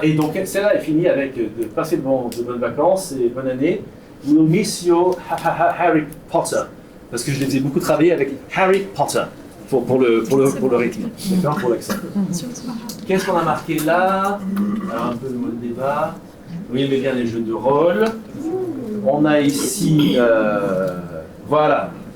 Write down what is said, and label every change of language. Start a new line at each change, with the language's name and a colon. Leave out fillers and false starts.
French: Et donc, celle-là est finie avec de passer de bonnes vacances et bonne année.
English: We'll miss you, Harry Potter.
French: Parce que je les faisais beaucoup travailler avec Harry Potter pour le rythme. D'accord ? Pour l'accent. Qu'est-ce qu'on a marqué là ? Alors, un peu de mode débat. Vous aimez bien les jeux de rôle. On a ici. Voilà.